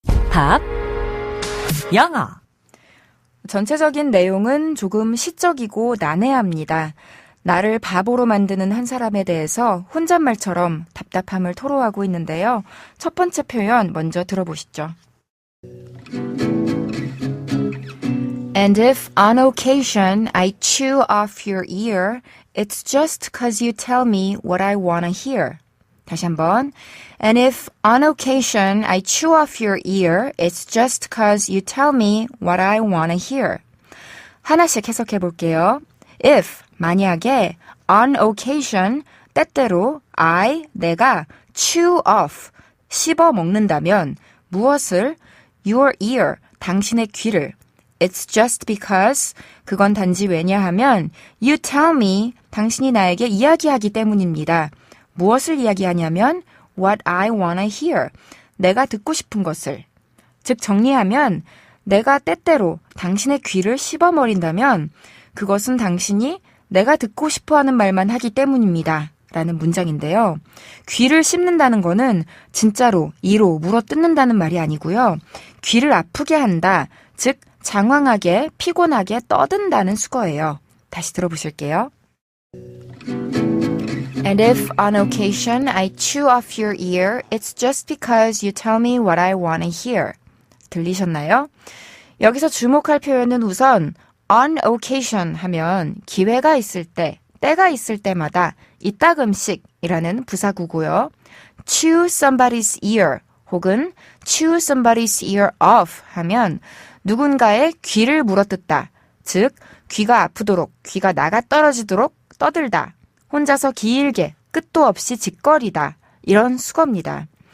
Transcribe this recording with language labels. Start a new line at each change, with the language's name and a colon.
Korean: 팝, 영어. 전체적인 내용은 조금 시적이고 난해합니다. 나를 바보로 만드는 한 사람에 대해서 혼잣말처럼 답답함을 토로하고 있는데요. 첫 번째 표현 먼저 들어보시죠.
English: And if on occasion I chew off your ear, it's just 'cause you tell me what I wanna hear.
Korean: 다시 한번.
English: And if on occasion I chew off your ear, it's just 'cause you tell me what I wanna hear.
Korean: 하나씩 해석해 볼게요. If, 만약에, on occasion, 때때로, 내가, chew off, 씹어 먹는다면, 무엇을, your ear, 당신의 귀를,
English: it's just because,
Korean: 그건 단지 왜냐하면,
English: you tell me,
Korean: 당신이 나에게 이야기하기 때문입니다. 무엇을 이야기하냐면,
English: what I wanna hear,
Korean: 내가 듣고 싶은 것을. 즉 정리하면, 내가 때때로 당신의 귀를 씹어버린다면 그것은 당신이 내가 듣고 싶어하는 말만 하기 때문입니다. 라는 문장인데요. 귀를 씹는다는 거는 진짜로 이로 물어뜯는다는 말이 아니고요. 귀를 아프게 한다, 즉 장황하게 피곤하게 떠든다는 수거예요. 다시 들어보실게요.
English: And if on occasion I chew off your ear, it's just because you tell me what I want to hear.
Korean: 들리셨나요? 여기서 주목할 표현은 우선 on occasion 하면 기회가 있을 때, 때가 있을 때마다 이따금씩이라는 부사구고요. chew somebody's ear 혹은 chew somebody's ear off 하면 누군가의 귀를 물어뜯다, 즉 귀가 아프도록, 귀가 나가 떨어지도록 떠들다, 혼자서 길게 끝도 없이 짓거리다, 이런 수거입니다.